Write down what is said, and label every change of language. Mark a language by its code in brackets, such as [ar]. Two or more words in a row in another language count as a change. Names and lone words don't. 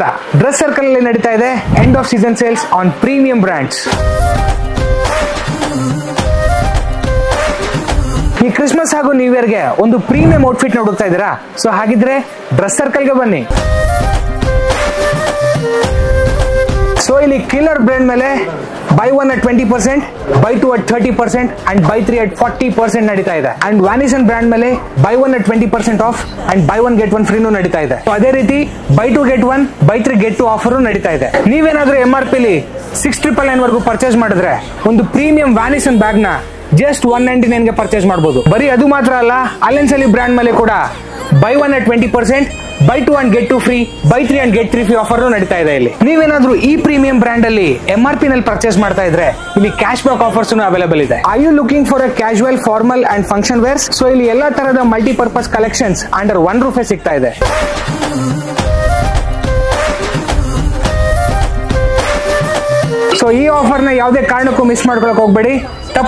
[kn] ಡ್ರೆಸ್ ಸರ್ಕಲ್ ಅಲ್ಲಿ ನಡೀತಾ ಇದೆ [en] end of season sales on premium brands. [kn] ಈ ಕ್ರಿಸ್ಮಸ್ ಹಾಗೂ ನ್ಯೂ ಇಯರ್ ಗೆ ಒಂದು [en] premium outfit [kn] ಹುಡುಕ್ತಾ ಇದ್ದೀರಾ? ಸೊ ಹಾಗಿದ್ರೆ ಡ್ರೆಸ್ ಸರ್ಕಲ್ ಗೆ ಬನ್ನಿ. ಸೊ ಇಲ್ಲಿ ಕಿಲ್ಲರ್ ಬ್ರ್ಯಾಂಡ್ ಮೇಲೆ [en] buy 1 at 20%, buy 2 at 30% and buy 3 at 40% [kn] ನಡೀತಾ ಇದೆ. ಅಂಡ್ ವ್ಯಾನಿಸನ್ ಬ್ರ್ಯಾಂಡ್ ಮೇಲೆ [en] buy 1 at 20% off and buy 1 get 1 free [kn] ನಡೀತಾ ಇದೆ. ಅದೇ ರೀತಿ [en] buy 2 get 1, buy 3 get 2 [kn] ಆಫರ್ ನಡೀತಾ ಇದೆ. ನೀವೇನಾದ್ರೂ MRP ಲಿ 699 ವರೆಗೂ ಪರ್ಚೇಸ್ ಮಾಡಿದ್ರೆ ಒಂದು ಪ್ರೀಮಿಯಂ ವ್ಯಾನಿಸನ್ ಬ್ಯಾಗ್ ನ ಜಸ್ಟ್ 199 ಗೆ ಪರ್ಚೇಸ್ ಮಾಡಬಹುದು. ಬರೀ ಅದು ಮಾತ್ರ ಅಲ್ಲ, ಅಲೆನ್ಸ್ ಅಲ್ಲಿ ಬ್ರ್ಯಾಂಡ್ ಮೇಲೆ ಕೂಡ [en] buy 1 at 20%, buy 2 and get 2 free, buy 3 and get 3 free [kn] ಆಫರ್ ನಡೀತಾ ಇದೆ. ಇಲ್ಲಿ ನೀವೇನಾದ್ರೂ ಈ ಪ್ರೀಮಿಯಂ ಬ್ರ್ಯಾಂಡ್ ಅಲ್ಲಿ MRP ನಲ್ಲಿ ಪರ್ಚೇಸ್ ಮಾಡ್ತಾ ಇದ್ರೆ ಇಲ್ಲಿ [en] cash back offers available [kn] ಇದೆ. [en] Are you looking for a casual, formal and function wears? ಸೊ ಇಲ್ಲಿ [kn] ಎಲ್ಲಾ ತರಹದ [en] multipurpose collections under one roof [kn] ಸಿಗ್ತಾ ಇದೆ. ಸೊ ಈ ಆಫರ್ ನ ಯಾವುದೇ ಕಾರಣಕ್ಕೂ ಮಿಸ್ ಮಾಡ್ಕೊಳಕ್ ಹೋಗ್ಬೇಡಿ.